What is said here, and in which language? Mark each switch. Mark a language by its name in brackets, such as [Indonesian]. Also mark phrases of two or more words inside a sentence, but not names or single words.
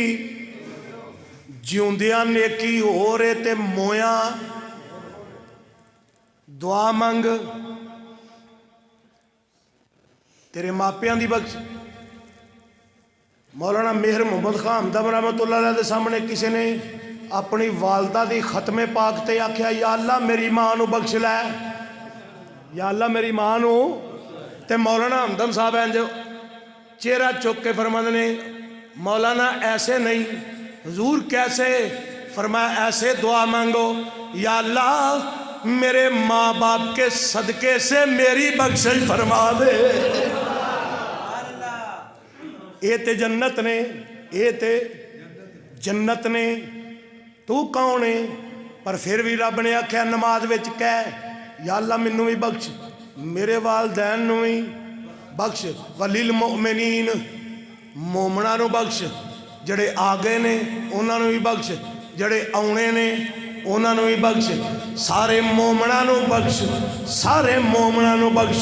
[Punjabi] جیوندیاں نیکی ہو رہے تے مویا دعا منگ تیرے ماپیاں دی بخش. مولانا مہر محمد خان ہمدم [Arabic] رحمة الله عليه [Punjabi] دے سامنے کسی نے اپنی والدہ دی ختمے پاک تے آکھیا [Arabic] يا الله [Punjabi] میری ماں نو بخش لے, [Arabic] يا الله [Punjabi] میری ماں نو. تے مولانا ہمدم صاحب انج چہرہ چک کے فرماتے نے مولانا ایسے نہیں حضور کیسے? [Urdu] فرمایا ایسے دعا مانگو [Arabic] يا الله [Urdu] میرے ماں باپ کے صدقے سے میری بخشش فرما دے. [Punjabi] یہ تے جنت نے، یہ تے جنت نے. [Urdu] تو کون ہے? [Punjabi] پر فیر بھی رب نے آکھیا نماز وچ کہہ [Arabic] يا الله [Punjabi] مینو بھی بخش، میرے والدین نو بھی بخش, [Arabic] وللمؤمنين [Punjabi] مومناں نو بخش، جیڑے آ گئے نے انہاں نو بھی بخش، جیڑے آؤنے نے انہاں نو بھی بخش، سارے مومناں نو بخش، سارے مومناں نو بخش.